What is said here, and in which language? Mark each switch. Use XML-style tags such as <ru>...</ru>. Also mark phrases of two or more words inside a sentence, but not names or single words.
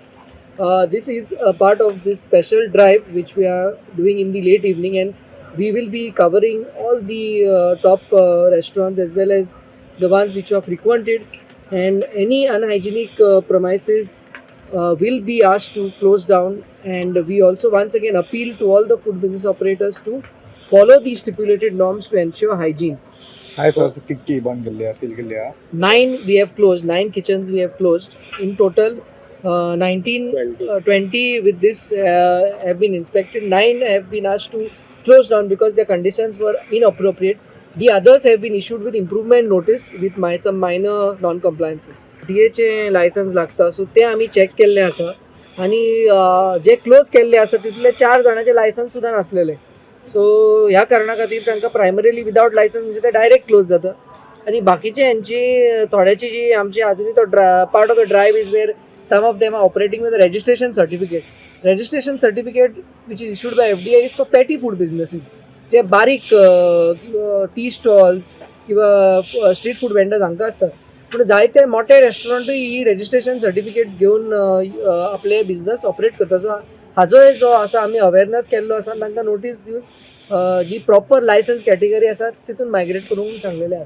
<en>This is a part of this special drive which we are doing in the late evening, and we will be covering all the top restaurants as well as the ones which are frequented, and any unhygienic premises will be asked to close down. And we also once again appeal to all the food business operators to follow the stipulated norms to ensure hygiene.</en> <hi>हाय सर, कितकी बंद कर लिया, सील कर लिया?</hi> <en>9 we have closed, 9 kitchens we have closed. In total 20 with this have been inspected. 9 have been asked to close down because their conditions were inappropriate. The others have been issued with improvement notice with some minor non-compliances.</en> <kok>DHA license लागता, so ते आम्ही चेक केल्ले आसा, आणि जे क्लोज केल्ले आसा तितले 4 जणांचे लायसन्स सुद्धा नसलेले. सो ह्या कारणा खातीर तांकां</kok> <en>primarily without license</en> <kok>म्हणजे ते</kok> <en>direct close</en> <kok>जाता, आणि बाकीचे यांची थोड्याची जी आमची अजूनही तो</kok> <en>part of the drive is where some of them are operating with a registration certificate. Registration certificate which is issued by FDI is for petty food businesses.</en> <kok>जे बारीक</kok> <en>tea stall</en> <kok>किंवा</kok> <en>street food vendors</en> <kok>हांकां आसतात, पूण जायते मोठे रेस्टॉरंटूय ही</kok> <en>registration certificate</en> <kok>घेवन आपले</kok> <en>business operate</en> <kok>करता. सो हाजोय जो आसा आमी अवेरनेस केल्लो आसा, तांकां नोटीस दिवन जी</kok> <en>proper license category</en> <kok>आसा तितून मायग्रेट करूंक सांगलेले आसा.</kok>